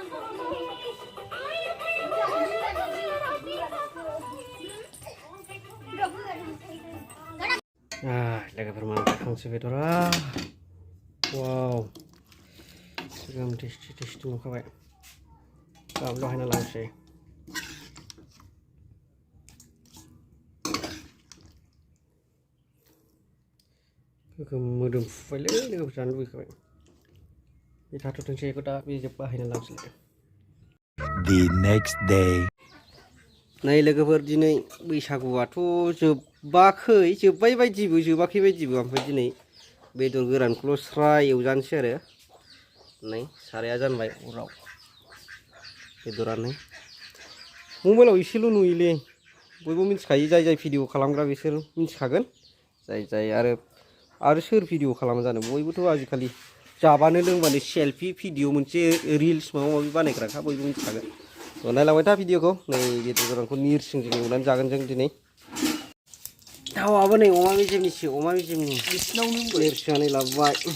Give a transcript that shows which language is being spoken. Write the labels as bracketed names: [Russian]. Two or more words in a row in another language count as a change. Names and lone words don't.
[Bodo] लोगोफोर मोनबाय हांसो बेदरा वाव सिगां टेस्टि नुखाबाय गाबल' हायना लांसै मोदोमफुबायलै लोगोफोर जानो लुबैखाबाय बे थाथ'थोंसै बेखौ दा बे जोब्बा हायना लांसै [English] The next day [Bodo] नै लोगोफोर दिनै बैसागुआथ' जोब्बाय बायदिबो जोबाखै बायदिबो ओमफ्राय दिनै बेदर गोरानखौल' स्राय एवजानोसै आरो नै साराया जानबाय अराव बेदरानो मबाइलाव एसेल' नुयोलै बयबो मिथिखायो जाय भिडिअ खालामग्रा बिसोर मिथिखागोन जाय आरो सोर भिडिअ खालामा जानो बयबोथ' आजिखालि जाबानो लोंबानो सेल्फि भिडिअ मोनसे रिल्स माबा माबि बानायग्राखा बयबो मिथिखागोन थ' नायलांबाय था भिडिअखौ नै बेदर गोरानखौ निरसिंजों एवनानै जागोन जों दिनै दाउआबो नै अमा मेजेमनि निरसिंनानै लाबोबाय